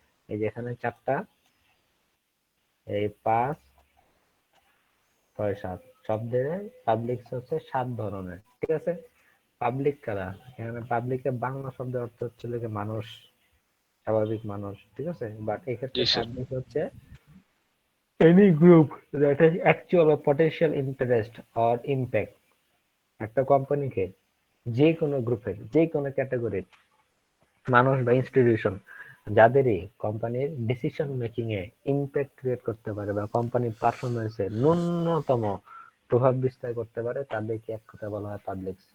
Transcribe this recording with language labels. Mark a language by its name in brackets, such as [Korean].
[Bangla] এই যে এখানে 4টা, এই 5 6 7 সব ধরে পাবলিক্স হচ্ছে 7 ধরনের। ঠিক আছে, পাবলিক কারা, এখানে পাবলিকের বাংলা শব্দের অর্থ হচ্ছে লোকে মানুষ, স্বাভাবিক মানুষ। ঠিক আছে, বাট এক্ষেত্রে জি স্যার। পাবলিক হচ্ছে [English] any group that has actual or potential interest or impact। [Bangla] একটা কোম্পানিকে যে কোনো গ্রুপের যে কোনো ক্যাটাগরির মানুষ বা ইনস্টিটিউশন যাদেরই কোম্পানির ডিসিশন মেকিং এ ইম্প্যাক্ট ক্রিয়েট করতে পারে বা কোম্পানির পারফরমেন্সে ন্যূনতম প্রভাব বিস্তার করতে পারে, তাদেরকে এক কথা বলা হয় পাবলিক্স।